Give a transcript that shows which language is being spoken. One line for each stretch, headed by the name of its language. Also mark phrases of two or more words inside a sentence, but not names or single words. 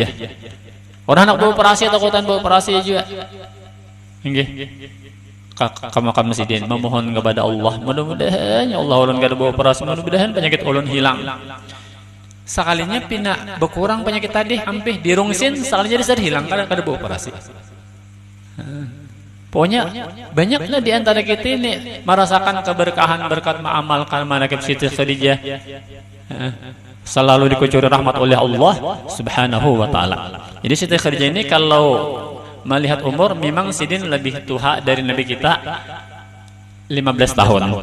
Indonesian: Orang nak beroperasi takutan beroperasi juga. Nggih. Ke makam Sidin memohon kepada Allah.
Banjar: Mudah-mudahan ya Allah ulun kada beroperasi, mudah-mudahan penyakit ulun hilang. Sekalinya pina berkurang penyakit tadi hampir dirungsin, sekalinya bisa hilang karena kada beroperasi.
Indonesian: Pokoknya banyaklah di antara kita ini merasakan keberkahan berkat mengamalkan manaqib Siti Khadijah. Selalu dikucuri rahmat oleh Allah
Arabic: سبحانه وتعالى.
Indonesian: Jadi Siti Khadijah ini kalau melihat umur memang Sidin lebih tua dari Nabi kita 15 tahun.